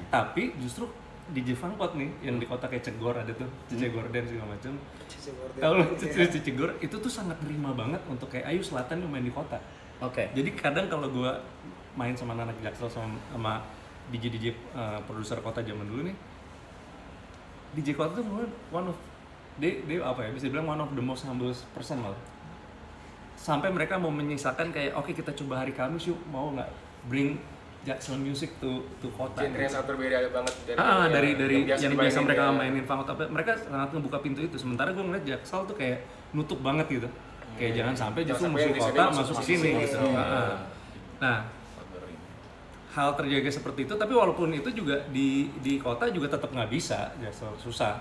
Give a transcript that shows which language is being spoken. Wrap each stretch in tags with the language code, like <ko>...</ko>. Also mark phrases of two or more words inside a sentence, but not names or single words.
<id>Tapi justru DJ Funkot nih yang di kota kayak Cegor ada tuh, Cice Gorden segala macam. Kalau Cice Gor itu tuh sangat nerima banget untuk kayak ayo selatan lu main di kota. Oke. Jadi kadang kalau gue main sama anak Jaksel sama DJ produser kota zaman dulu nih, DJ kota tuh</id> <en>one of</en> <id>dia apa ya bisa bilang</id> <en>one of the most humble person</en> <id>malah. Sampai mereka mau menyisakan kayak oke kita coba hari Kamis yuk mau nggak</id> <en>bring Jaksel music to</en> <id>kota. Genre yang sangat berbeda banget dari yang biasa mereka ya. mainin Funkot, tapi mereka sangat ngebuka pintu itu. Sementara gue ngeliat Jaksel tuh kayak nutup banget gitu. Kayak jangan sampai justru musik kota masuk ke sini gitu. Nah, hal terjaga seperti itu, tapi walaupun itu juga di kota juga tetap nggak bisa, Jaksel susah.</id>